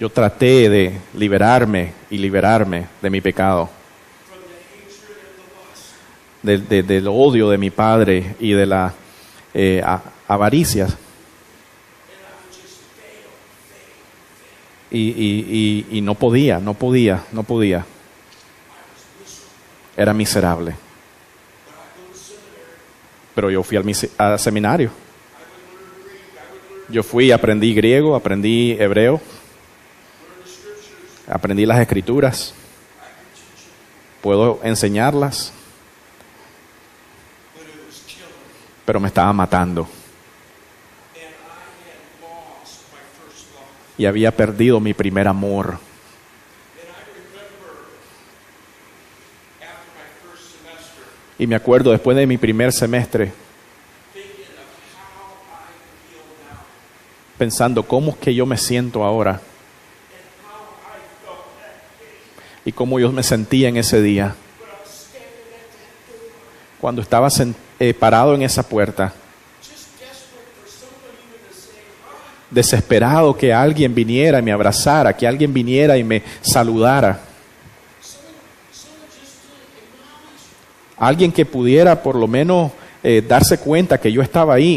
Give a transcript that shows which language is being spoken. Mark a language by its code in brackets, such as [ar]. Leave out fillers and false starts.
[es] Yo traté de liberarme de mi pecado, [en] from the hatred and the lust. [es] del odio de mi padre y de la avaricia. [en] And I would just fail. [es] Y no podía. [en] I was miserable. [es] Era miserable. [en] But I go to seminary. [es] Pero yo fui al seminario. [en] I would learn Greek. I would learn, [es] Yo fui, aprendí griego, aprendí hebreo, [en] learn the scriptures. [es] aprendí las escrituras. [en] I could teach it. [es] Puedo enseñarlas, [en] But it was killing me. [es] pero me estaba matando. [en] And I had lost my first love. [es] Y había perdido mi primer amor. [en] And I remember after my first semester [es] Y me acuerdo después de mi primer semestre, [en] thinking of how I feel now [es] pensando cómo es que yo me siento ahora [en] and how I felt that day. [es] y cómo yo me sentía en ese día. [en] But I was standing at that door, [es] Cuando estaba parado en esa puerta, [en] just desperate for someone even to say hi. [es] desesperado que alguien viniera y me abrazara, que alguien viniera y me saludara. [en] Someone just to acknowledge [es] Alguien que pudiera por lo menos darse cuenta que yo estaba ahí.